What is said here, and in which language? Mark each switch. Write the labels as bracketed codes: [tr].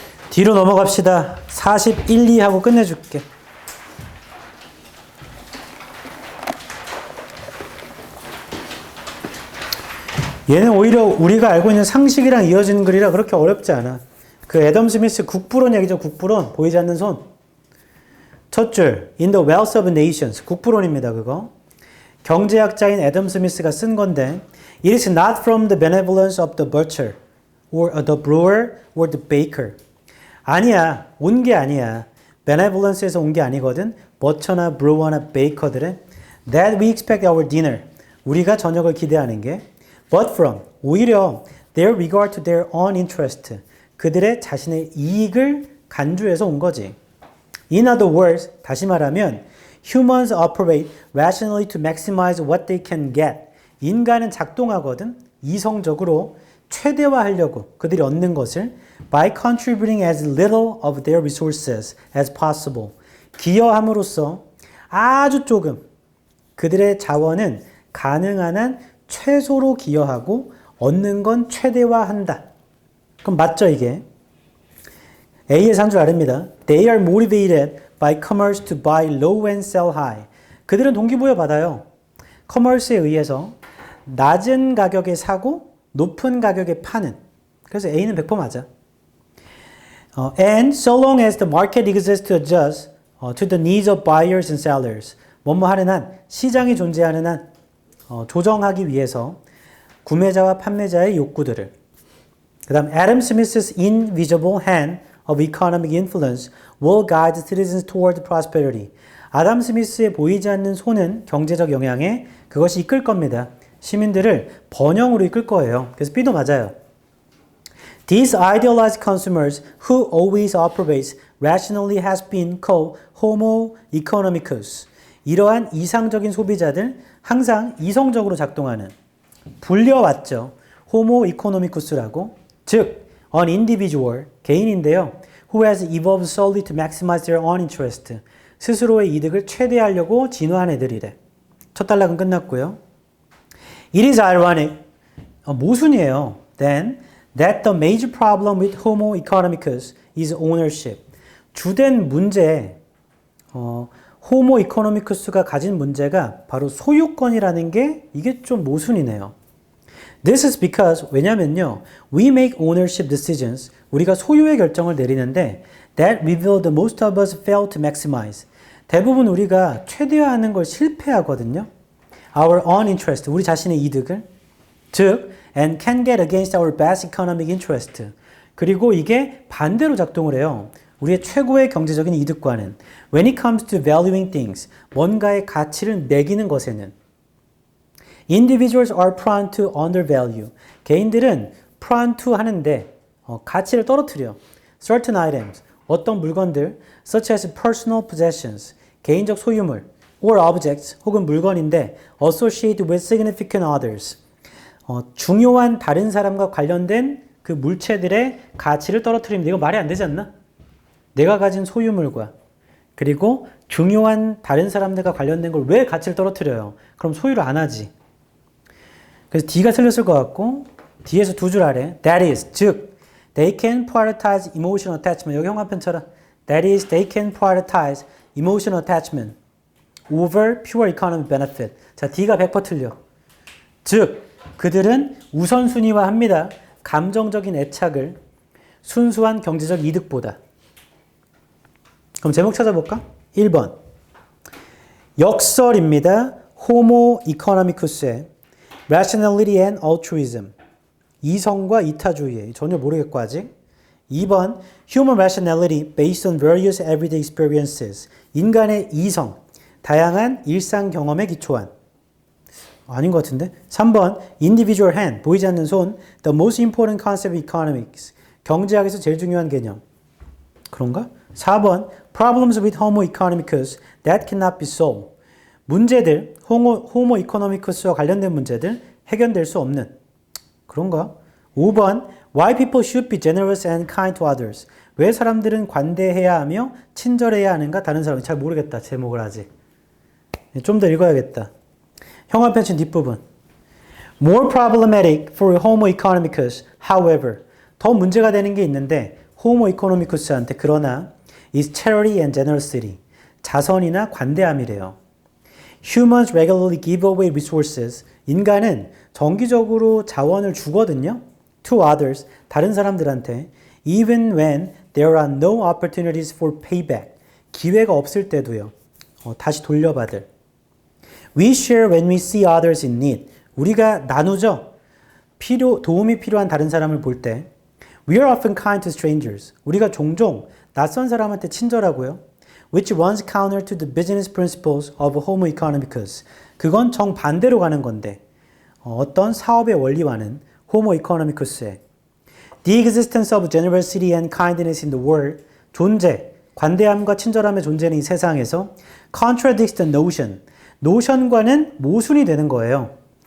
[ko] 뒤로 넘어갑시다. 41, 2 하고 끝내줄게. 얘는 오히려 우리가 알고 있는 상식이랑 이어지는 글이라 그렇게 어렵지 않아. 그 애덤 스미스 국부론 얘기죠. 국부론. 보이지 않는 손. 첫 줄. [en] In the wealth of nations. [ko] 국부론입니다. 그거. 경제학자인 애덤 스미스가 쓴 건데 [en] It is not from the benevolence of the butcher or the brewer or the baker. [ko] 아니야. 온 게 아니야. benevolence에서 온 게 아니거든. 버처나 브루어나 베이커들의 [en] that we expect our dinner. [ko] 우리가 저녁을 기대하는 게 [en] but from. [ko] 오히려 [en] their regard to their own interest. [ko] 그들의 자신의 이익을 간주해서 온 거지. [en] In other words, [ko] 다시 말하면 [en] humans operate rationally to maximize what they can get. [ko] 인간은 작동하거든. 이성적으로 최대화하려고 그들이 얻는 것을 [en] by contributing as little of their resources as possible. [ko] 기여함으로써 아주 조금 그들의 자원은 가능한 한 최소로 기여하고 얻는 건 최대화한다. 그럼 맞죠 이게? A에서 한 줄 아랍니다. [en] They are motivated by commerce to buy low and sell high. [ko] 그들은 동기부여 받아요. 커머스에 의해서 낮은 가격에 사고 높은 가격에 파는. 그래서 A는 100% 맞아. [en] And so long as the market exists to adjust to the needs of buyers and sellers. [ko] 뭐뭐 하는 한, 시장이 존재하는 한 조정하기 위해서 구매자와 판매자의 욕구들을. 그 다음 [en] Adam Smith's invisible hand of economic influence will guide citizens toward prosperity. [ko] 아담 스미스의 보이지 않는 손은 경제적 영향에 그것이 이끌 겁니다. 시민들을 번영으로 이끌 거예요. 그래서 B도 맞아요. [en] These idealized consumers who always operates rationally has been called homo economicus. [ko] 이러한 이상적인 소비자들, 항상 이성적으로 작동하는, 불려왔죠. homo economicus라고. 즉, [en] an individual, [ko] 개인인데요. [en] who has evolved solely to maximize their own interest. [ko] 스스로의 이득을 최대화하려고 진화한 애들이래. 첫 단락은 끝났고요. [en] It is ironic, [ko] 모순이에요. [en] Then, that the major problem with homo economicus is ownership. [ko] 주된 문제, 호모 이코노미쿠스가 가진 문제가 바로 소유권이라는 게 이게 좀 모순이네요. [en] This is because, [ko] 왜냐면요, [en] we make ownership decisions, [ko] 우리가 소유의 결정을 내리는데 [en] that reveal the most of us fail to maximize. [ko] 대부분 우리가 최대화하는 걸 실패하거든요. [en] Our own interest, [ko] 우리 자신의 이득을. 즉, [en] and can get against our best economic interest. [ko] 그리고 이게 반대로 작동을 해요. 우리의 최고의 경제적인 이득과는 [en] when it comes to valuing things, [ko] 뭔가의 가치를 매기는 것에는 [en] individuals are prone to undervalue. [ko] 개인들은 [en] prone to [ko] 하는데 가치를 떨어뜨려. [en] certain items, [ko] 어떤 물건들 [en] such as personal possessions, [ko] 개인적 소유물 [en] or objects, [ko] 혹은 물건인데 [en] associated with significant others, [ko] 중요한 다른 사람과 관련된 그 물체들의 가치를 떨어뜨립니다. 이거 말이 안 되지 않나? 내가 가진 소유물과 그리고 중요한 다른 사람들과 관련된 걸 왜 가치를 떨어뜨려요? 그럼 소유를 안 하지. 그래서 D가 틀렸을 것 같고 D에서 두 줄 아래 [en] that is, 즉 they can prioritize emotional attachment. [ko] 여기 형광펜 쳐라. [en] That is, they can prioritize emotional attachment over pure economic benefit. [ko] 자, D가 100% 틀려. 즉 그들은 우선순위화합니다. 감정적인 애착을 순수한 경제적 이득보다. 그럼 제목 찾아볼까? 1번. 역설입니다. 호모 이코노미쿠스의 [en] rationality and altruism. [ko] 이성과 이타주의. 전혀 모르겠고 아직. 2번. [en] human rationality based on various everyday experiences. [ko] 인간의 이성. 다양한 일상 경험에 기초한. 아닌 것 같은데? 3번. [en] individual hand. [ko] 보이지 않는 손. [en] the most important concept of economics. [ko] 경제학에서 제일 중요한 개념. 그런가? 4번. [en] problems with homo economicus that cannot be solved. [ko] 문제들, 호모 이코노미쿠스와 관련된 문제들 해결될 수 없는. 그런가? 5번. [en] why people should be generous and kind to others. [ko] 왜 사람들은 관대해야 하며 친절해야 하는가? 다른 사람이 잘 모르겠다. 제목을 아직. 좀 더 읽어야겠다. 형광펜 친 뒷부분. [en] More problematic for homo economicus, however. [ko] 더 문제가 되는 게 있는데 호모 이코노미쿠스한테 그러나 [en] is charity and generosity. [ko] 자선이나 관대함이래요. [en] Humans regularly give away resources. [ko] 인간은 정기적으로 자원을 주거든요. [en] To others, [ko] 다른 사람들한테. [en] Even when there are no opportunities for payback. [ko] 기회가 없을 때도요. 다시 돌려받을. [en] We share when we see others in need. [ko] 우리가 나누죠. 도움이 필요한 다른 사람을 볼 때. [en] We are often kind to strangers. [ko] 우리가 종종 낯선 사람한테 친절하고요. [en] Which runs counter to the business principles of homo economicus. [ko] 그건 정반대로 가는 건데 어떤 사업의 원리와는 homo economicus의 [en] The existence of generosity and kindness in the world. [ko] 존재, 관대함과 친절함의 존재는 이 세상에서 [en] contradicts the notion. [ko] 노션과는 모순이 되는 거예요.